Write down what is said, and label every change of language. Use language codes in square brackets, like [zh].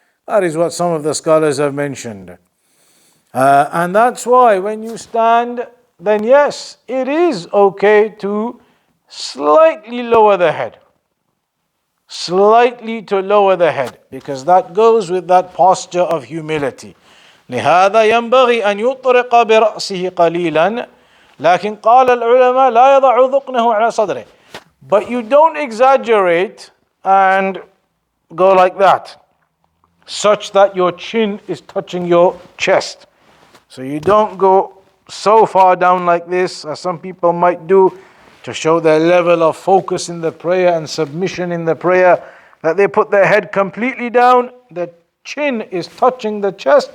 [en] That is what some of the scholars have mentioned. And that's why when you stand, then yes, it is okay to slightly lower the head. Slightly to lower the head, because that goes with that posture of humility. [ar] لهذا ينبغي أن يطرق برأسه قليلا لكن قال العلماء لا يضع ذقنه على صدره. [en] But you don't exaggerate and go like that, such that your chin is touching your chest. So you don't go so far down like this, as some people might do, to show their level of focus in the prayer and submission in the prayer, that they put their head completely down, the chin is touching the chest.